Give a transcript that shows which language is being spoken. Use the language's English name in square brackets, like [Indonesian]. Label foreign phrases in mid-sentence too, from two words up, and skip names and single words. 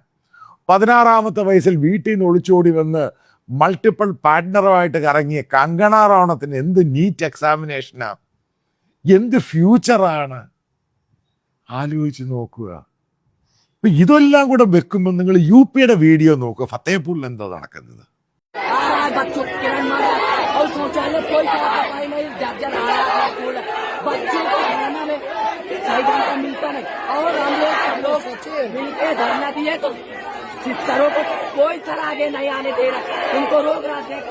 [Malayalam] 16ാമത്തെ വയസ്സിൽ വീട്ടിൽ നിന്ന് ഒളിച്ചോടി വന്ന് [English] multiple partner [Malayalam] കറങ്ങിയ കങ്കണ റണൌത്തിന് എന്ത് നീറ്റ് എക്സാമിനേഷനാണ്, എന്ത് ഫ്യൂച്ചറാണ്. ആലോചിച്ച് നോക്കുക. അപ്പൊ ഇതെല്ലാം കൂടെ വെക്കുമ്പോൾ നിങ്ങൾ യു പിയുടെ വീഡിയോ നോക്കുക, ഫത്തേപൂരിൽ എന്താ നടക്കുന്നത്. [Hindi] बच्चों को किरण मारा और शौचालय कोई साफ सफाई नहीं, जर्जर हालत है स्कूल। बच्चों को खाना में सही ढंग का मिलता नहीं और हम लोग सब लोग मिलकर धरना दिए तो शिक्षकों को कोई तरह आगे नहीं आने दे रहा, उनको रोक रहा देखो।